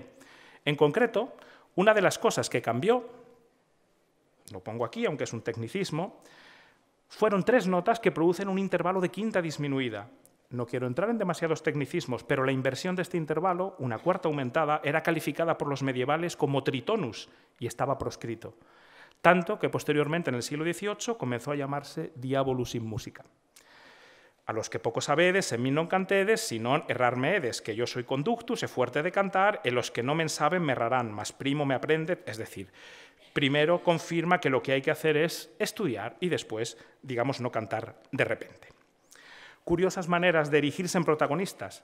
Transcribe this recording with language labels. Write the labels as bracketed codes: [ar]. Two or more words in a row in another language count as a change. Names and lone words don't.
[es] En concreto, una de las cosas que cambió, lo pongo aquí, aunque es un tecnicismo, fueron 3 notas que producen un intervalo de quinta disminuida. No quiero entrar en demasiados tecnicismos, pero la inversión de este intervalo, una cuarta aumentada, era calificada por los medievales como tritonus y estaba proscrito. Tanto que posteriormente, en el siglo XVIII, comenzó a llamarse [la] diabolus in musica. [es] A los que poco sabedes, en mí non cantedes, sino errarme edes, que yo soy conductus, e fuerte de cantar, e los que no me saben me errarán, mas primo me aprende, es decir, primero confirma que lo que hay que hacer es estudiar y después, digamos, no cantar de repente. Curiosas maneras de erigirse en protagonistas.